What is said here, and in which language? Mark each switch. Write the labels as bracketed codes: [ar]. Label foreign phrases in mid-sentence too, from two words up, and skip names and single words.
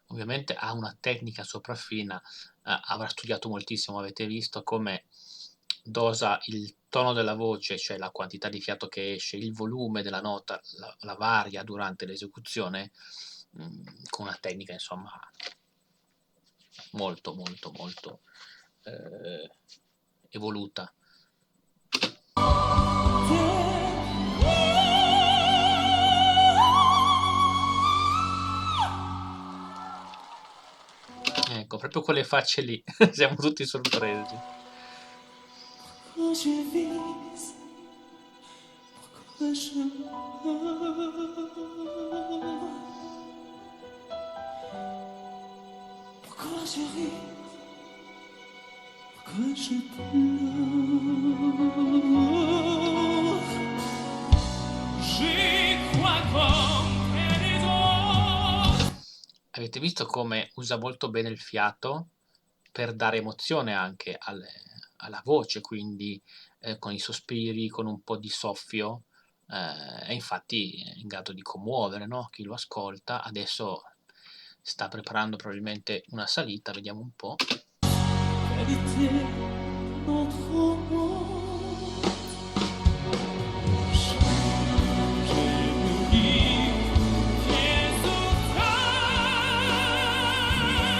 [it] ovviamente ha una tecnica sopraffina, avrà studiato moltissimo, avete visto come dosa il tono della voce, cioè la quantità di fiato che esce, il volume della nota, la varia durante l'esecuzione, con una tecnica insomma molto, molto, molto evoluta. Ecco, proprio quelle facce lì, siamo tutti sorpresi. [fr] Pourquoi je vis, pourquoi je meurs, pourquoi je ris, pourquoi je pleure. J'y crois comme les autres. [it] Avete visto come usa molto bene il fiato per dare emozione anche alla voce, quindi con i sospiri, con un po' di soffio, e infatti è in grado di commuovere, no? Chi lo ascolta. Adesso sta preparando probabilmente una salita, vediamo un po'. [fr] Quelle était notre amour. J'ai oublié les souffrances.